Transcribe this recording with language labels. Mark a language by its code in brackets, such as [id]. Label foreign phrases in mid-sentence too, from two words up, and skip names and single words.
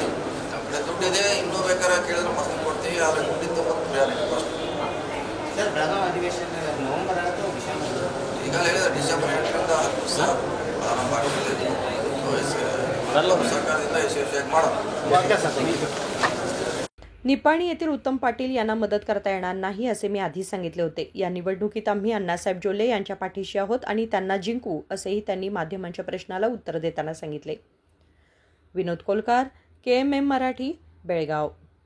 [kn] ನಮ್ಮ ಕಡೆ ದುಡ್ಡಿದೆ, ಇನ್ನೂ ಬೇಕಾದ್ರೆ ಕೇಳಿದ್ರೆ ಮತ್ತೆ ಕೊಡ್ತೀವಿ. ಆದರೆ ದುಡ್ಡಿದ್ದು ಮತ್ತು [en] priority first. [kn] ಸರ್ ಬೆಳಗಾವಿ ಅಧಿವೇಶನ ನವೆಂಬರ್ ಅಥವಾ ಡಿಸೆಂಬರ್? ಈಗಾಗಲೇ ಹೇಳಿದ್ರೆ ಡಿಸೆಂಬರ್ 8ರಿಂದ 10 ದಿವಸ ಪ್ರಾರಂಭ ಆಗ್ತದೆ. ಸರ್ಕಾರದಿಂದ ಯಶಸ್ವಿಯಾಗಿ ಮಾಡೋಣ. [mr] निपाणी येथील उत्तम पाटील यांना मदत करता येणार नाही असे मी आधी सांगितले होते. या निवडणुकीत आम्ही अण्णासाहेब जोल्ले यांच्या पाठीशी आहोत आणि त्यांना जिंकू असेही त्यांनी माध्यमांच्या प्रश्नाला उत्तर देताना सांगितले. विनोद कोलकार, KMM मराठी, बेळगाव.